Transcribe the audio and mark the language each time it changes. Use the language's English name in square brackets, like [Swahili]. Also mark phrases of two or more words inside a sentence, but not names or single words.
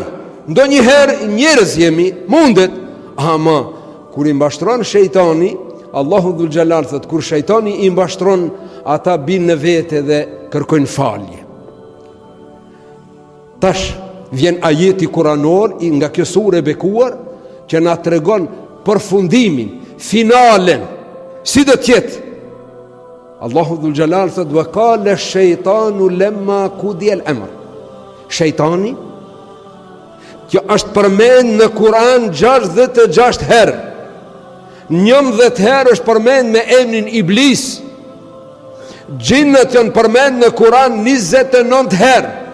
[Albanian] Ndonjëherë njerëz jemi, mundet, ama kur i mbashtron shejtani, Allahu [Arabic] ذو الجلال [Albanian] thot, kur shejtani i mbashtron, ata binë në vete dhe kërkojnë falje. Tash vjen ajeti kuranor nga kjo sure e bekuar që na tregon përfundimin, finalen, si do të jetë. Allahu [Arabic] ذو الجلال [Albanian] thot, [Arabic] وقال الشيطان لما قضي الأمر. [Albanian] Shejtani që është përmend në Kur'an 66 herë. 19 herë është përmend me emrin Iblis. Gjinët janë përmend në Kur'an 29 herë.